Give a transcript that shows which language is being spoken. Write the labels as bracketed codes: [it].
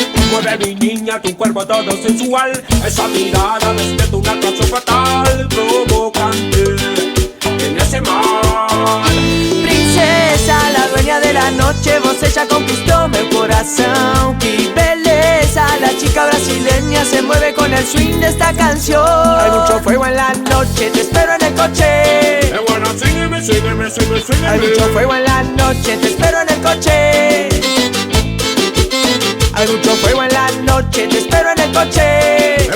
[es] Mueve mi niña, tu cuerpo todo sensual. Esa mirada despierta una atracción fatal, provocante, que me hace mal. Princesa, la dueña de la noche, [pt] você já conquistou meu coração. Que beleza, [es] la chica brasileña se mueve con el swing de esta canción. Hay mucho fuego en la noche, te espero en el coche. Bueno, sígueme, sígueme, sígueme, sígueme. Hay mucho fuego en la noche, te espero en el coche. Hay mucho fuego en la noche, te espero en el coche.